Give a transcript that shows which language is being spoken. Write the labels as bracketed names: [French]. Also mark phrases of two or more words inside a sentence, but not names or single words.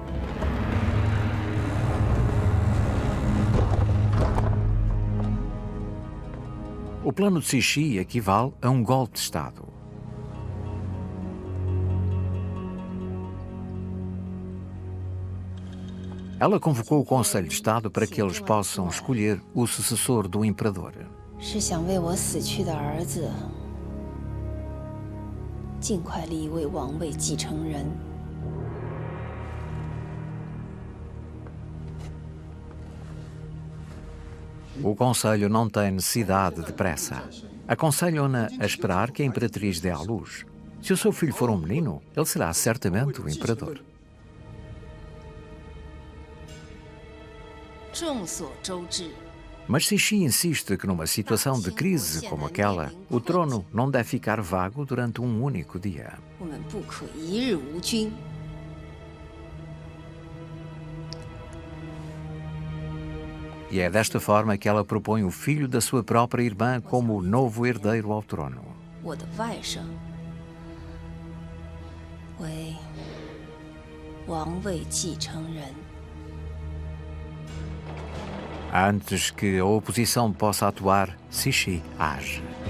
[Portuguese] O plano de Cixi equivale a um golpe de Estado. Ela convocou o Conselho de Estado para que eles possam escolher o sucessor do imperador. [Chinese] 是想为我死去的儿子尽快立一位王位继承人。 [Portuguese] O Conselho não tem necessidade de pressa. Aconselham-na a esperar que a Imperatriz dê à luz. Se o seu filho for um menino, ele será certamente o imperador. [Chinese] 众所周知， [Portuguese] Mas Cixi insiste que numa situação de crise como aquela, o trono não deve ficar vago durante um único dia. [Chinese] 我们不可一日无君。 [Portuguese] E é desta forma que ela propõe o filho da sua própria irmã como o novo herdeiro ao trono. [Chinese] 我的外甥为王位继承人。 [Portuguese] Antes que a oposição possa atuar, Cixi age.